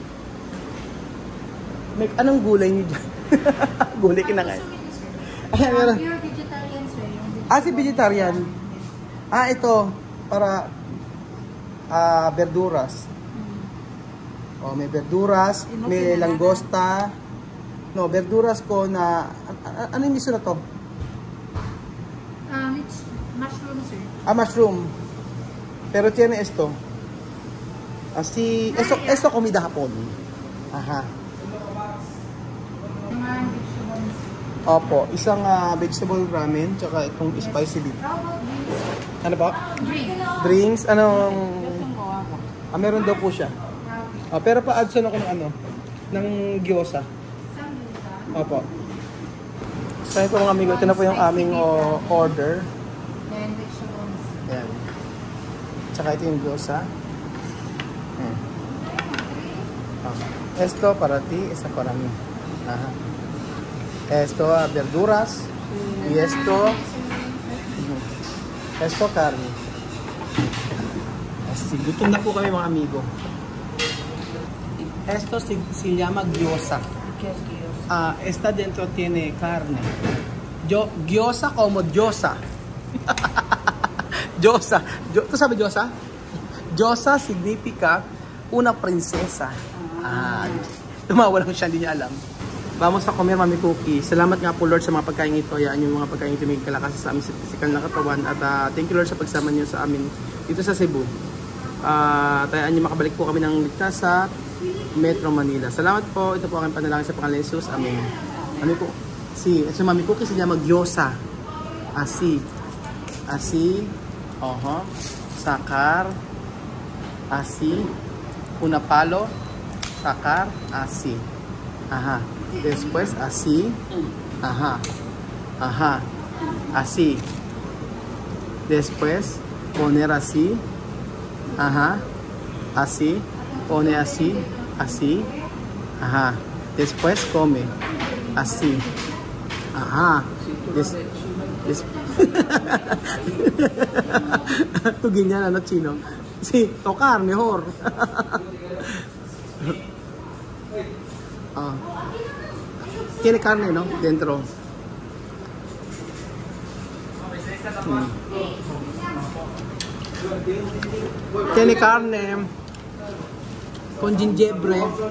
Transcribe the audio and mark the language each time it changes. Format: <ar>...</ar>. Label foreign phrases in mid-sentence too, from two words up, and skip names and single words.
<tl>Anong gulay niyo dyan? Gulay kinakain.</tl> <en>Pure vegetarian, sir.</en> <tl>Si vegetarian. Ito,</tl> <es>para verduras.</es> <tl>Oh, may verduras, may langosta. No, verduras ko na ano yung miso na to?</tl> <en>It's mushroom, sir. Mushroom.</en> <es>Pero tiene esto. Esto comida hapon. Aha.</es> <tl>Mga vegetables. Opo, isang vegetable ramen tsaka itong</tl> <en>spicy beef. How about drinks?</en> <tl>Ano po? Drinks. Drinks, meron daw po siya. Pero pa-add ako ng gyoza. Opo. Sabi po mga amigo, ito na po yung aming order.</tl> <en>Then vegetables.</en> <tl>Ayan. Tsaka ito yung gyoza.</tl> <es>Esto para ti, esa para mí. Ajá. Esto verduras. Y esto carne. Así,</es> <tl>gutom na po kami mga amigo.</tl> <es>Esto se llama gyoza. Esta dentro tiene carne. Gyoza como gyoza. Gyoza. ¿Tú sabes gyoza? Gyoza significa una prinsesa.</es> <tl>Tumawa lang siya, hindi niya alam.</tl> <es>Vamos a comer, Mami Cookie.</es> <tl>Salamat nga po, Lord, sa mga pagkain ito. Yan yung mga pagkain ito may kalakas sa aming physical na katawan.</tl> <en>At thank you,</en> <tl>Lord, sa pagsama niyo sa amin dito sa Cebu. Tayaan niyo makabalik po kami ng ligtas sa Metro Manila. Salamat po. Ito po aking panalangin sa pangalan ni Jesus. Amen. Mami po. So, Mami Cookie,</tl> <es>se llama gyoza. Así. Sacar. Así. Una palo. Sacar. Así. Ajá. Después así. Ajá. Así. Después poner así. Ajá. Así. Pone así. Así. Ajá. Después come. Así.</es> <tl>Ajá. Tú ganyan, ano,</tl> <es>chino? Sí, tocar mejor. Tiene carne, ¿no? Dentro. Tiene carne con gingebre.</es>